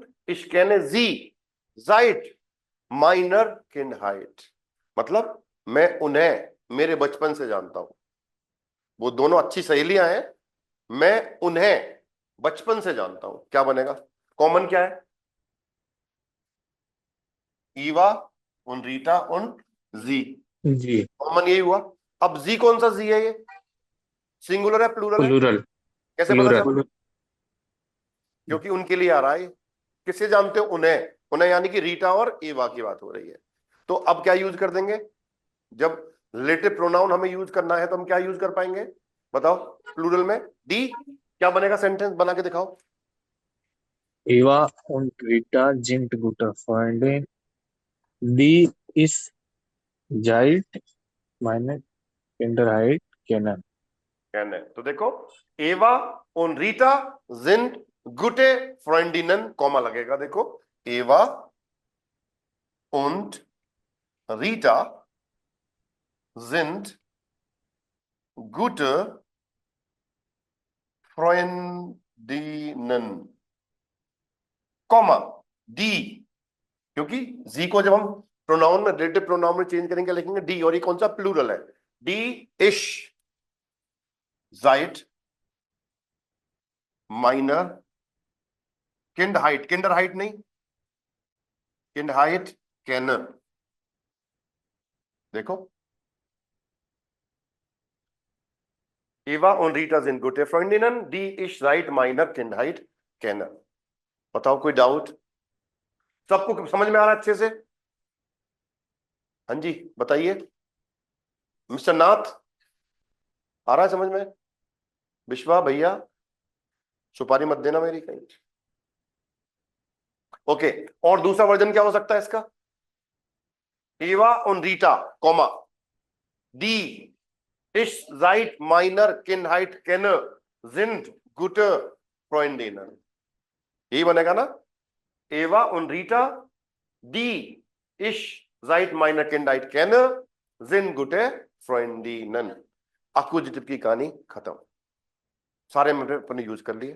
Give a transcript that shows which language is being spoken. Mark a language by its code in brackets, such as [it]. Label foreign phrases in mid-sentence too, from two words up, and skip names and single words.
[de] Ich kenne sie seit meiner Kindheit। [hi] मतलब मैं उन्हें मेरे बचपन से जानता हूं। वो दोनों अच्छी सहेलियां हैं, मैं उन्हें बचपन से जानता हूं। क्या बनेगा? कॉमन क्या है? [de] Eva und Rita und sie, जी [hi] कॉमन यही हुआ। अब जी कौन सा जी है? ये सिंगुलर है प्लूरल है? प्लूरल कैसे पता प्लूरल चला? क्योंकि उनके लिए आ रहा है। किससे जानते हो? उन्हें। उन्हें यानी कि रीटा और ईवा की बात हो रही है। तो अब क्या यूज कर देंगे? जब [en] relative pronoun [hi] हमें यूज करना है तो हम क्या यूज कर पाएंगे? बताओ प्लूरल में। डी क्या बनेगा? सेंटेंस बना के दिखाओ। [de] Eva und Rita sind gute Freunde, die ich seit meiner Kindheit kenne। [hi] कहने तो देखो एवा और रीटा [de] sind gute Freundinnen, [hi] कॉमा लगेगा। [de] देखो एवा und Rita sind gute Freundinnen, [hi] कॉमा डी। क्योंकि जी को जब हम प्रोनाउन में [en] relative pronoun [hi] में चेंज करेंगे लिखेंगे डी, और ये कौन सा प्लूरल है? [de] die ich seit meiner Kindheit, Kinderheit नहीं, Kindheit kenne। देखो Eva und Rita sind gute Freundinnen, die ich seit meiner Kindheit kenne। [hi] बताओ कोई डाउट? सबको समझ में आ रहा है अच्छे से? हाँ जी बताइए। मिस्टर नाथ आ रहा है समझ में? विश्वा भैया सुपारी मत देना मेरी कहीं। ओके, और दूसरा वर्जन क्या हो सकता है इसका? [de] एवा und रीटा कॉमा डी ich seit meiner Kindheit kenne sind gute Freundinnen। [hi] यही बनेगा ना? [de] एवा und रीटा die ich seit meiner Kindheit kenne sind gute Freundinnen। [hi] अक्यूजिटिव की कहानी खत्म, सारे मैंने अपने यूज कर लिए।